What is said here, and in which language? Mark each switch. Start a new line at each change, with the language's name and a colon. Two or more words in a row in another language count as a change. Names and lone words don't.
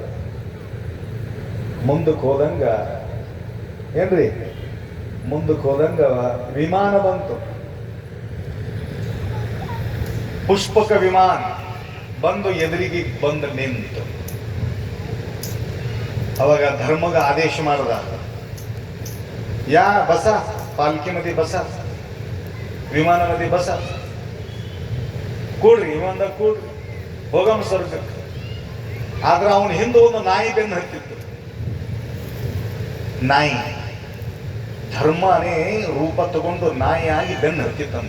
Kannada: ಮುಂದಕ್ಕೆ ಹೋದಂಗ ಏನ್ರಿ, ಮುಂದಕ್ಕೆ ಹೋದಂಗ ವಿಮಾನ ಬಂತು. ಪುಷ್ಪಕ ವಿಮಾನ ಬಂದು ಎದುರಿಗೆ ಬಂದು ನಿಂತು. ಅವಾಗ ಧರ್ಮಗ ಆದೇಶ ಮಾಡದ,
Marathi: या बसा पालखीमध्ये बसा.
Kannada: ವಿಮಾನದಲ್ಲಿ ಬಸ ಕೂಡ್ರಿ ವಿಮಾನದಾಗ ಕೂಡ್ರಿ ಹೋಗಮ್ಮ ಸ್ವರ್ಗಕ್ಕೆ. ಆದ್ರೆ ಅವನ ಹಿಂದೆ ಒಂದು ನಾಯಿ ಬೆನ್ನು ಹತ್ತಿತ್ತು. ನಾಯಿ ಧರ್ಮನೇ ರೂಪ ತಗೊಂಡು ನಾಯಿ ಆಗಿ ಬೆನ್ನು ಹತ್ತಿತ್ತಂತ.